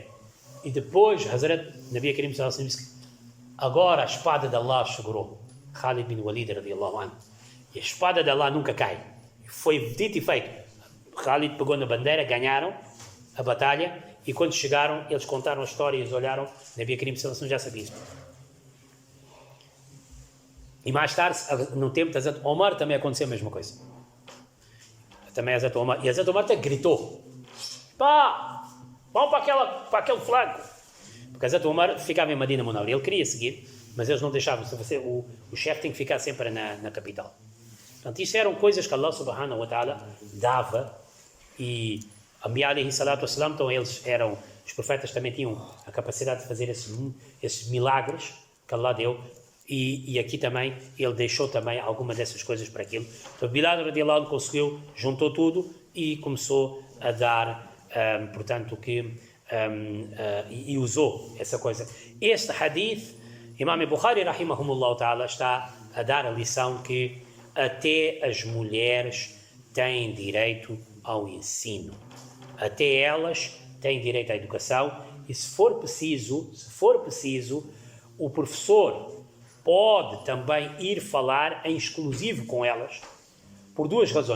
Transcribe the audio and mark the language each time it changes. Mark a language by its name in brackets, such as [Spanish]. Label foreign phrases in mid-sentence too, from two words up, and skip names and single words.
[Portuguese] E depois Hazrat Nabi Karim [Arabic] صلى الله عليه وسلم [Portuguese] disse, agora a espada de Allah segurou Khalid bin Walid [Arabic] رضي الله عنه, [Portuguese] e a espada de Allah nunca cai. Foi dito e feito. Khalid pegou na bandeira, ganharam a batalha, e quando chegaram eles contaram a história e eles olharam, Nabi Karim [Arabic] صلى الله عليه وسلم [Portuguese] já sabia isso. E mais tarde, no tempo de Hazrat Omar, também aconteceu a mesma coisa. Também Hazrat Omar, e Hazrat Omar até gritou, pá, vão para aquele flanco. Porque Hazrat Omar ficava em Medina Munawwara. Ele queria seguir, mas eles não deixavam. O chefe tem que ficar sempre na capital. Portanto, isto eram coisas que Allah [Arabic] سبحانه وتعالى [Portuguese] dava. [Arabic] E الأنبياء عليهم الصلاة والسلام, [Portuguese] então os profetas também tinham a capacidade de fazer esses milagres que Allah deu. E aqui também, ele deixou também alguma dessas coisas para aquilo. Então, Bilal [Arabic] رضي الله عنه [Portuguese] conseguiu, juntou tudo e começou a dar... portanto, e usou essa coisa. Este hadith, Imam Bukhari [Arabic] رحمهم الله تعالى, [Portuguese] está a dar a lição que até as mulheres têm direito ao ensino, até elas têm direito à educação, e se for preciso, o professor pode também ir falar em exclusivo com elas, por 2 razões.